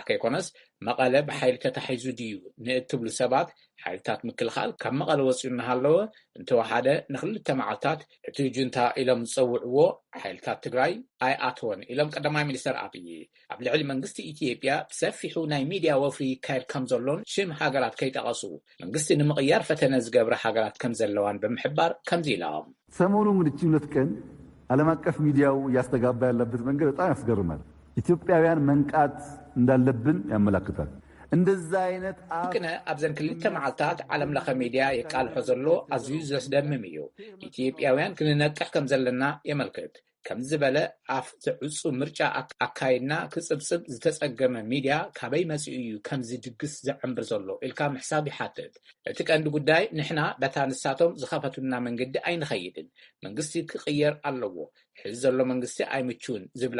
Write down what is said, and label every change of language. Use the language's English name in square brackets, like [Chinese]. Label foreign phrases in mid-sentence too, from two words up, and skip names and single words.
[Tigrinya] ከይኮነስ መቐለ ብሓይሊ ተታሒዙ ድዩ ንእትብሉ ሰባት ሓይልታት ምክልኻል ካብ መቐለ ወፂኡ እናሃለወ እንተወሓደ ንክልተ መዓልታት እቲ ጁንታ ኢሎም ዝፀውዕዎ ሓይልታት ትግራይ ኣይኣትወን ኢሎም ቀዳማይ ሚኒስተር ኣብይ ኣብ ልዕሊ መንግስቲ ኢትዮጵያ ብሰፊሑ ናይ ሚድያ ወፍሪ ይካየድ ከም ዘሎን ሽም ሃገራት ከይጠቐሱ መንግስቲ ንምቕያር ፈተነ ዝገብረ ሃገራት ከም ዘለዋን ብምሕባር ከምዚ ኢሎም [Amharic] ሰሞኑ እንግዲህ ሁለት ቀን ዓለም አቀፍ ሚዲያው እያስተጋባ ያለበት መንገድ በጣም ያስገርማል ኢትዮጵያውያን መንቃት እንዳለብን ያመለክታል እንደዛ አይነት [Tigrinya] አቅነ ኣብዘን ክልተ መዓልታት ዓለም ለኸ ሚድያ የቃልሖ ዘሎ ኣዝዩ ዘስደምም እዩ ኢትዮጵያውያን ክንነቅሕ ከም ዘለና የመልክት ከም ዝበለ ኣፍ ዝዕፁ ምርጫ ኣካይድና ክፅብፅብ ዝተፀገመ ሚድያ ካበይ መፅኡ እዩ ከምዚ ድግስ ዘዕምብር ዘሎ ኢልካ ምሕሳብ ይሓትት እቲ ቀንዲ ጉዳይ ንሕና በታ ንሳቶም ዝኸፈቱና መንገዲ ኣይንኸይድን መንግስቲ ክቕየር ኣለዎ ሕዚ ዘሎ መንግስቲ ኣይምቹን ዝብላ